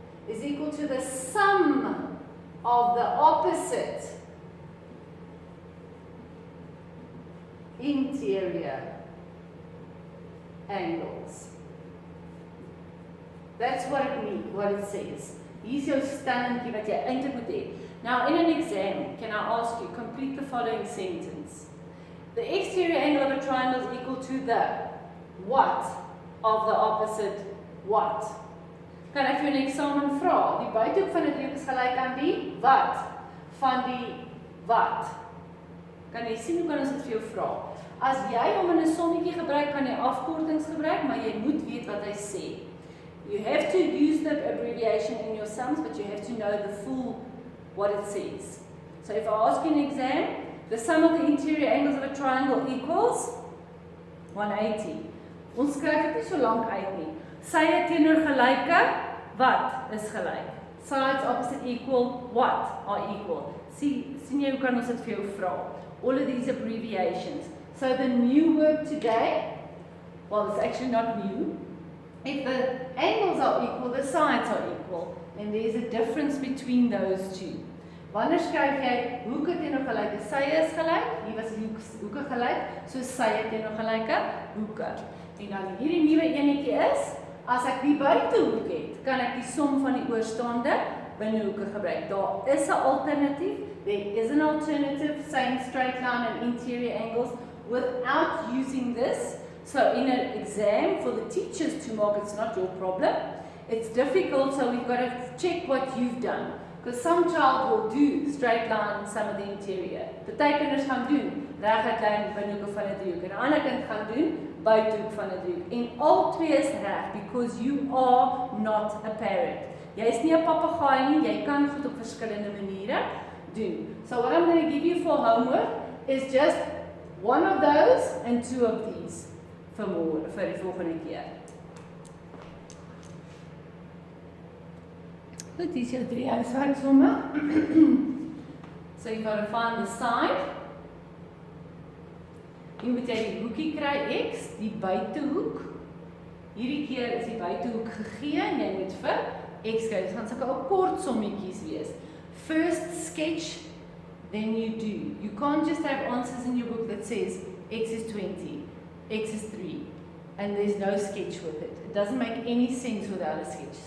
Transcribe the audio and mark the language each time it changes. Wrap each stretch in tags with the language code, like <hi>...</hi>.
<en>is equal to the sum of the opposite interior angles. That's what it means, what it says.</en> <af>Hier's jou stellingkie wat jy eintlik moet hê.</af> <en>Now in an exam, can I ask you, complete the following sentence. The exterior angle of a triangle is equal to the what of the opposite what?</en> <af>Kan ek vir 'n eksamen vra? Die buitehoek van 'n driehoek is gelyk aan die wat van die wat. Kan jy sien hoe kan ons dit vir jou vra? As jy hom in 'n sommetjie gebruik, kan jy afkortings gebruik, maar jy moet weet wat hy sê.</af> <en>You have to use the abbreviation in your sums, but you have to know the full what it says. So if I ask you in an exam, the sum of the interior angles of a triangle equals 180.</en> <af>Ons skryf dit nie so lank uit nie. Sye teenoor gelyke, wat is gelyk?</af> <en>Sides opposite equal, what are equal?</en> <af>Sien jy hoe kan ons dit vir jou vra?</af> <en>All of these abbreviations. So the new word today, well, it's actually not new. If the angles are equal, the sides are equal. And there's a difference between those two.</en> <af>Wanneer skryf jy hoeke teenoor gelyke sye is gelyk? Hier was hoeke gelyk, so sye teenoor gelyke hoeke. En dan hierdie nuwe enetjie is, as ek die buitehoek het, kan ek die som van die oorstaande binnehoeke gebruik. Daar is 'n alternatief.</af> <en>There is an alternative, same straight line and interior angles without using this. So in an exam, for the teachers to mark, it's not your problem. It's difficult, so we've got to check what you've done. Because some child will do straight line, some of the interior.</en> <af>Party kinders gaan doen reguit lyn binnehoeke van 'n driehoek en 'n ander kind gaan doen buitehoek van 'n driehoek. En al twee is reg</af> <en>because you are not a parent.</en> <af>Jy is nie 'n papegaai nie, jy kan goed op verskillende maniere doen.</af> <en>So what I'm going to give you for homework is just one of those and two of these</en> <af>vir die volgende keer. Goed, hier is jou 3 huiswerksomme.</af> <en>So you've got to find the side.</en> <af>Hier moet jy die hoekie kry x, die buitehoek. Hierdie keer is die buitehoek gegee en jy moet vir x kry. Dit gaan sulke kort sommetjies wees.</af> <en>First sketch, then you do. You can't just have answers in your book that says x is 20, x is 3, and there's no sketch with it. It doesn't make any sense without a sketch.</en>